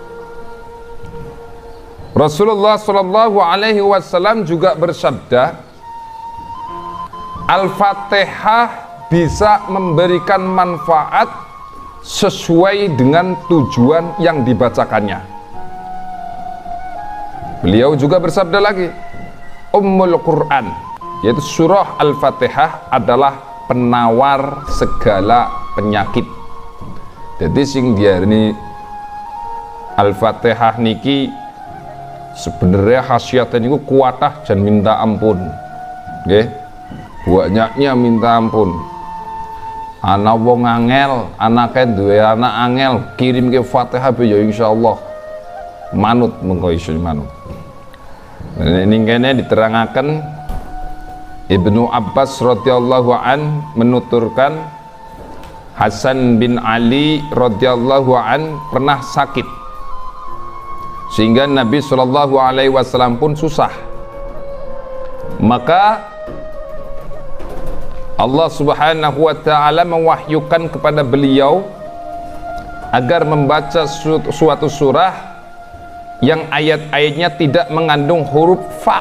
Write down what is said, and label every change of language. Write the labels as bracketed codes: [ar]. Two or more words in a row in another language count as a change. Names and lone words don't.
[id] Rasulullah [ar] صلى الله عليه وسلم [id] juga bersabda, Al-Fatihah bisa memberikan manfaat sesuai dengan tujuan yang dibacakannya. Beliau juga bersabda lagi, Ummul Quran, yaitu surah Al-Fatihah adalah penawar segala penyakit. [jv] Jadi sing diarani Al-Fatihah niki [id] sebenarnya khasiatnya [jv] niku kuatah [id] dan minta ampun, [jv] nggih. [id] Banyaknya minta ampun. [jv] Ana wong angel, anake duwe anak angel, kirim ke Fatihah ya insyaallah manut, mengko iso manut. [id] Ini kene diterangaken Ibnu Abbas [ar] رضي الله عنه [id] menuturkan Hasan bin Ali [ar] رضي الله عنه [id] pernah sakit sehingga Nabi [ar] صلى الله عليه وسلم [id] pun susah. Maka Allah [ar] سبحانه وتعالى [id] mewahyukan kepada beliau agar membaca suatu surah yang ayat-ayatnya tidak mengandung huruf fa.